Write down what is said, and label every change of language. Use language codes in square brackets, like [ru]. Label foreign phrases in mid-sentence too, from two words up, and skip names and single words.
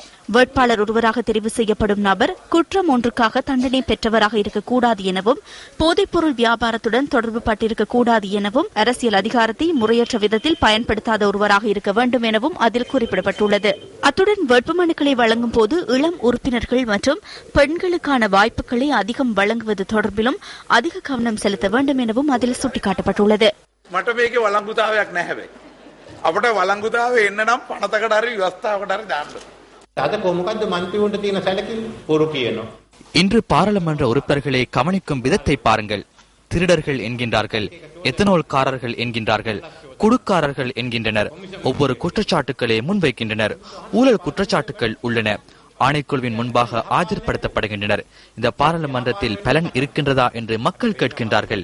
[ta] வேட்பாளர் ஒருவராக தெரிவு செய்யப்படும் நபர் குற்றம் ஒன்றுக்காக தண்டனை பெற்றவராக இருக்கக்கூடாது எனவும், போதைப்பொருள் வியாபாரத்துடன் தொடர்பு பட்டிருக்கக்கூடாது எனவும், அரசியல் அதிகாரத்தை முறையற்ற விதத்தில் பயன்படுத்தாத ஒருவராக இருக்க வேண்டும் எனவும் அதில் குறிப்பிடப்பட்டுள்ளது. அத்துடன் வேட்புமனுக்களை வழங்கும் போது இளம் உறுப்பினர்கள் மற்றும் பெண்களுக்கான வாய்ப்புகளை அதிகம் வழங்குவது தொடர்பிலும் அதிக கவனம் செலுத்த வேண்டும் எனவும் அதில் சுட்டிக்காட்டப்பட்டுள்ளது. [si] මට මේකේ වළංගුතාවයක් නැහැ වෙයි. අපිට වළංගුතාවය එන්න නම් පනතකට හරි ව්‍යවස්ථාවකට හරි දාන්න. අද කොහොමද මන්ත්‍රීවරුන්ට තියෙන සැලකිලි පොරු කියනවා. [ta] இன்று பாராளுமன்ற உறுப்பினர்களை கவனிக்கும் விதத்தை பாருங்கள். திருடர்கள் என்கின்றார்கள், எத்தனோல்காரர்கள் என்கின்றார்கள், குடுக்காரர்கள் என்கின்றனர். ஒவ்வொரு குற்றச்சாட்டுக்களை முன்வைக்கின்றனர். ஊழல் குற்றச்சாட்டுகள் உள்ளன. ஆணைக்குழுவின் முன்பாக ஆஜர்படுத்தப்படுகின்றனர். இந்த பாராளுமன்றத்தில் பலன் இருக்கின்றதா என்று மக்கள் கேட்கின்றார்கள்.